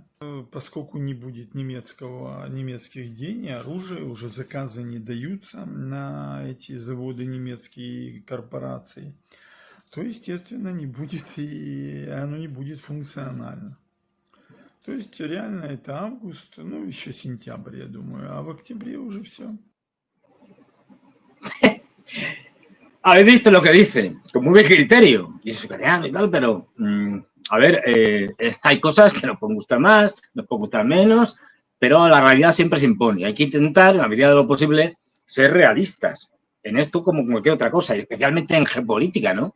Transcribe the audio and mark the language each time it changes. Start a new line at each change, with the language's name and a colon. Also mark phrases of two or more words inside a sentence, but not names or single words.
Russian: Поскольку не будет немецких денег, оружия, уже заказы не даются на эти заводы немецкие корпорации, то, естественно, оно не будет функционально. То есть реально это август, ну еще сентябрь, я думаю, а в октябре уже все.
Spanish: Habéis visto lo que dice, con muy buen criterio, y es ucraniano y tal, pero a ver, hay cosas que nos pueden gustar más, nos pueden gustar menos, pero la realidad siempre se impone. Hay que intentar, en la medida de lo posible, ser realistas en esto como cualquier otra cosa, y especialmente en geopolítica, ¿no?